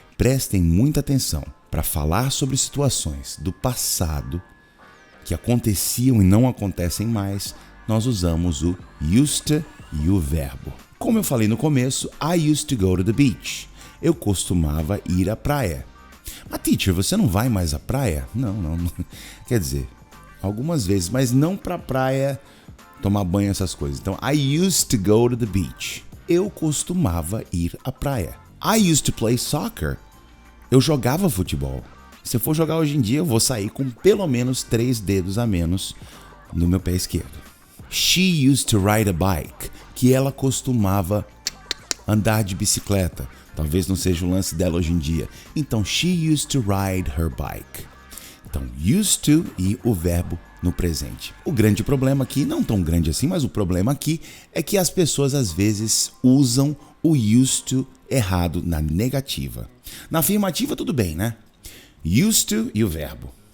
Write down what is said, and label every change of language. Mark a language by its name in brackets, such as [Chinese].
[Portuguese] Prestem muita atenção. Para falar sobre situações do passado que aconteciam e não acontecem mais, nós usamos o used to e o verbo. Como eu falei no começo, [English] I used to go to the beach. [Portuguese] Eu costumava ir à praia. Mas teacher, você não vai mais à praia? Não. Quer dizer, algumas vezes, mas não para praia tomar banho, essas coisas. [English] Então, I used to go to the beach. [Portuguese] Eu costumava ir à praia. [English] I used to play soccer. [Portuguese] Eu jogava futebol. Se eu for jogar hoje em dia, eu vou sair com pelo menos 3 dedos a menos no meu pé esquerdo. [English] She used to ride a bike. [Portuguese] Que ela costumava andar de bicicleta. Talvez não seja o lance dela hoje em dia. [English] Então, she used to ride her bike. [Portuguese] Então, used to e o verbo no presente. O grande problema aqui, não tão grande assim, mas o problema aqui é que as pessoas às vezes usam o used to errado na negativa. Na afirmativa tudo bem, né? Used to e o verbo.